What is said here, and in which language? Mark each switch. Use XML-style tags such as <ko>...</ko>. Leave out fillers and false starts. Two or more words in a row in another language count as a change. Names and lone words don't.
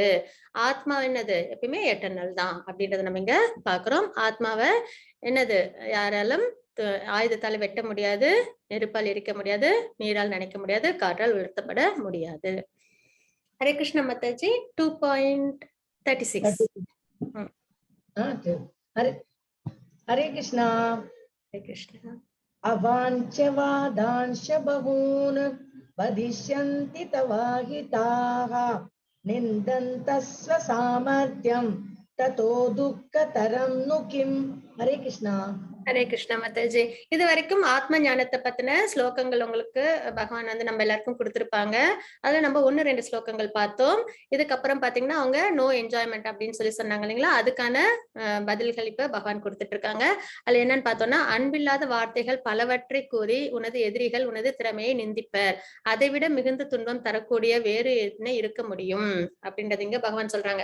<ta>ஆத்மா என்னது? எப்பயுமே எட்டர்னல் தான் அப்படின்றத நம்ம இங்க பாக்குறோம். ஆத்மாவை என்னது யாராலும் ஆயுதத்தால வெட்ட முடியாது, நெருப்பால் எரிக்க முடியாது, நீரால் நனைக்க முடியாது, காற்றால் உயர்த்தப்பட முடியாது. ஹரே கிருஷ்ண மாதாஜி 2.36.</ta> <hi>हरे हरे कृष्णा।</hi> <ta>ஹரே கிருஷ்ணா.</ta> <sa>अवाञ्छवादांश बहून् वदिष्यन्ति तवाहिताः निन्दन्तः स्वसामर्थ्यं ततो दुःखतरं नु किम्।</sa> <hi>हरे कृष्णा।</hi> <ta>ஹரே கிருஷ்ணா மாதாஜி. இது வரைக்கும் ஆத்ம ஞானத்தை பத்தின ஸ்லோகங்கள் உங்களுக்கு பகவான் வந்து நம்ம எல்லாருக்கும் கொடுத்திருப்பாங்க. அதுல நம்ம 1-2 ஸ்லோகங்கள் பார்த்தோம். இதுக்கப்புறம் பாத்தீங்கன்னா அவங்க</ta> <en>no enjoyment</en> <ta>அப்படின்னு சொல்லி சொன்னாங்க இல்லைங்களா, அதுக்கான பதில்கள் இப்ப பகவான் கொடுத்துட்டு இருக்காங்க. அதுல என்னன்னு பார்த்தோம்னா, அன்பில்லாத வார்த்தைகள் பலவற்றை கூறி உனது எதிரிகள் உனது திறமையை நிந்திப்பர், அதை விட மிகுந்த துன்பம் தரக்கூடிய வேறு என்ன இருக்க முடியும் அப்படின்றது இங்க பகவான் சொல்றாங்க.</ta>